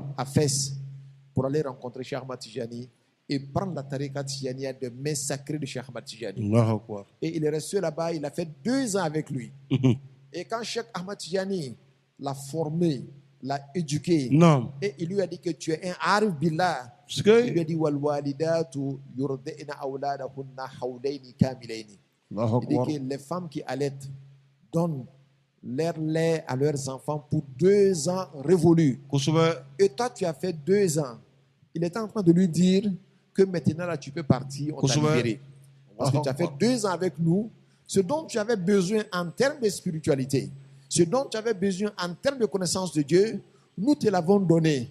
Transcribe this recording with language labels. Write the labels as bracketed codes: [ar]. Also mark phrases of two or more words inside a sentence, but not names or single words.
[fr] à Fès, pour aller rencontrer Cheikh Ahmad Tijani et prendre la tariqa Tijaniya de main sacrée de Cheikh Ahmad Tijani. [ar] الله أكبر. [fr] Et il est resté là-bas, il a fait 2 ans avec lui. Et quand Cheikh Ahmad Tijani l'a formé, l'a éduqué, Non. et il lui a dit que tu es un [ar] عارف بالله, [fr] Est-ce il lui que. a dit [ar] والوالدات يرضعن أولادهن حولين كاملين. [fr] Allahu Il dit Akbar. que les femmes qui allaitent donnent leur lait à leurs enfants pour 2 ans révolus. Kusube. Et toi, tu as fait 2 ans. Il était en train de lui dire que maintenant, là, tu peux partir, on t'a Kusube. libéré. Parce que tu as fait 2 ans avec nous. Ce dont tu avais besoin en termes de spiritualité, ce dont tu avais besoin en termes de connaissance de Dieu, nous te l'avons donné.